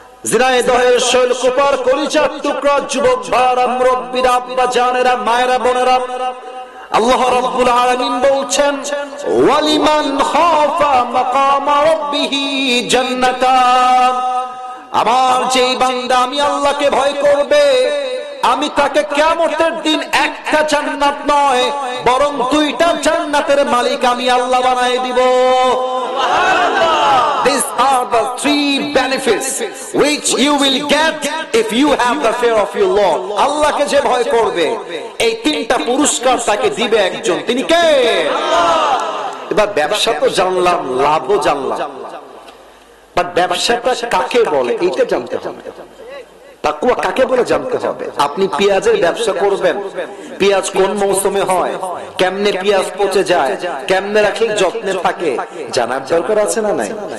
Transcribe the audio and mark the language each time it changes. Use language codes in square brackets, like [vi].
[bn] জিনাইদহের শৈলকুপার কলিজার টুকরা যুবক ভাইরা, মুরব্বিরা, আব্বা জানেরা, মায়েরা, বোনেরা, আল্লাহ রাব্বুল আলামিন বলছেন, [ar] ওয়ালিমান খাফা মাকাম রাব্বিহি জান্নাতান। [bn] আমার যেই বান্দা আমি আল্লাহকে ভয় করবে, আমি তাকে কিয়ামতের দিন একটা জান্নাত নয় বরং দুইটা জান্নাতের মালিক আমি আল্লাহ বানাই দিব। সুবহানাল্লাহ। [en] These are the 3 benefits which you will get if you have the fear of your Lord. [bn] আল্লাহকে যে ভয় করবে এই 3টা পুরস্কার তাকে দিবে একজন, তিনি কে? আল্লাহ। এবার ব্যবসা তো জানলাম, লাভও জানলাম, বাট ব্যবসাটা কাকে বলে এইটা জানতে হবে। তাকওয়া কাকে বলে জানতে হবে। আপনি পেঁয়াজের ব্যবসা করবেন, পেঁয়াজ কোন মৌসুমে হয়, কেমনে পেঁয়াজ পচে যায়, কেমনে রাখলে যত্নে থাকে, জানার দরকার আছে না নাই?